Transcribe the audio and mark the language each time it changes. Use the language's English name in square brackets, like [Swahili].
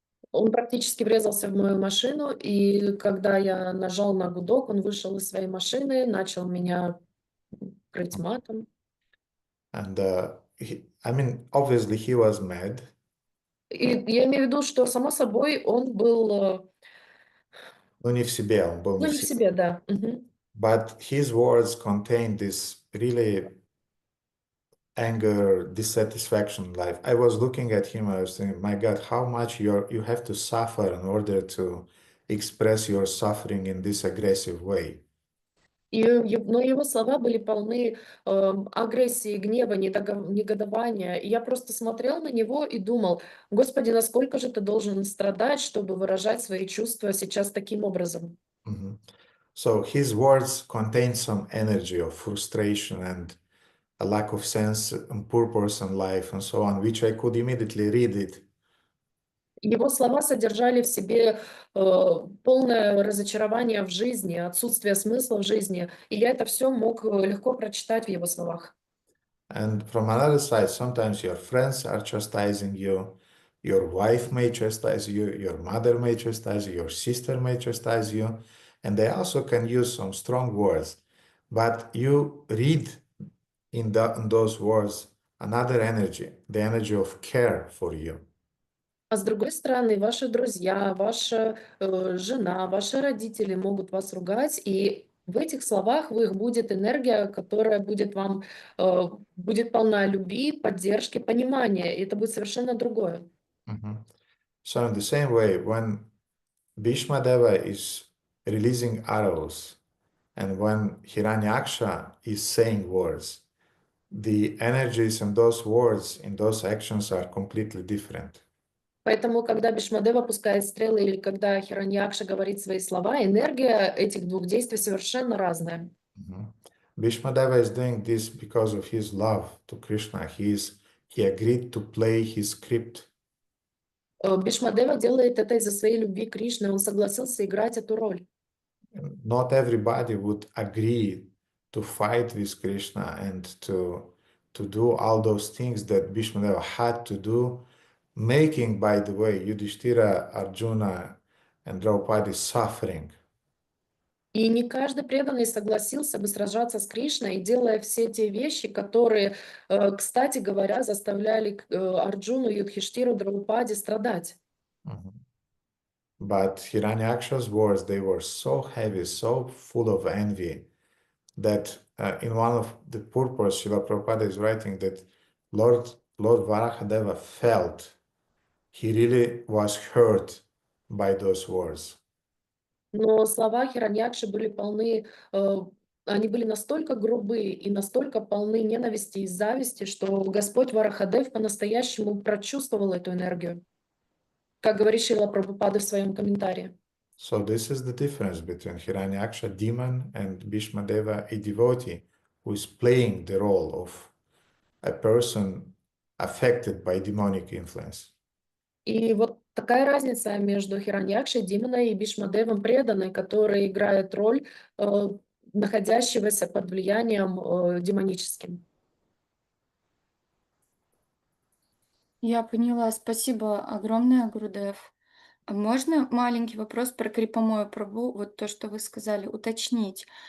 [Russian] Он практически врезался в мою машину, и когда я нажал на гудок, он вышел из своей машины, начал меня крыть матом. [English] And I mean, obviously he was mad. [Russian] И я имею в виду, что, само собой, он был, Ну, не в себе, он был ну, не не в в себе. себе, да. Мгм. [English] But his words contained this really anger, dissatisfaction in life. I was looking at him, I was thinking, my God, how much you have to suffer in order to express your suffering in this aggressive way. [Russian] Но его слова были полны агрессии, гнева, негодования. И я просто смотрел на него и думал: Господи, насколько же ты должен страдать, чтобы выражать свои чувства сейчас таким образом? Mhm. [English] So his words contain some energy of frustration and a lack of sense and purpose in life and so on, which I could immediately read it. [Russian] Его слова содержали в себе полное разочарование в жизни, отсутствие смысла в жизни. И я это все мог легко прочитать в его словах. [English] And from another side, sometimes your friends are chastising you, your wife may chastise you, your mother may chastise you, your sister may chastise you, and they also can use some strong words. But you read in those words another energy, the energy of care for you. [Russian] А с другой стороны, ваши друзья, ваша жена, ваши родители могут вас ругать, и в этих словах в их будет энергия, которая будет вам, будет полна любви, поддержки, понимания. И это будет совершенно другое. Mhm. [English] So in the same way, when Bhishmadeva is releasing arrows and when Hiranyaksha is saying words, the energies in those words, in those actions are completely different. [Russian] Поэтому, когда Бхишмадева пускает стрелы или когда Хираньякша говорит свои слова, энергия этих двух действий совершенно разная. Mhm. [English] Bhishmadeva is doing this because of his love to Krishna. He agreed to play his script. [Russian] Бхишмадева делает это из-за своей любви к Кришне, он согласился играть эту роль. [English] Not everybody would agree to fight with Krishna and to do all those things that Bhishmadeva had to do, making, by the way, Yudhishthira, Arjuna, and Draupadi suffering. [Russian] И не каждый преданный согласился бы сражаться с Кришной, делая все те вещи, которые, кстати говоря, заставляли Арджуну, Юдхиштиру, Драупади страдать. Mhm. [English] But Hiranyaksha's words, they were so heavy, so full of envy, that in one of the purpose, Srila Prabhupada is writing that Lord Varahadeva felt he really was hurt by those words. [Russian] Но слова Хираньякши были полны, они были настолько грубые и настолько полны ненависти и зависти, что Господь Варахадев по-настоящему прочувствовал эту энергию, как говорит Шрила Прабхупада в своем комментарии. [English] So this is the difference between Hiranyaksha, demon, and Bhishmadeva, a devotee, who is playing the role of a person affected by demonic influence. [Russian] И вот такая разница между Хираньякшей, Диманой и Бхишмадевом преданной, который играет роль находящегося под влиянием демоническим. Я поняла. Спасибо огромное, Гурудев. А можно маленький вопрос про Крипамою Прабху, вот то, что вы сказали, уточнить?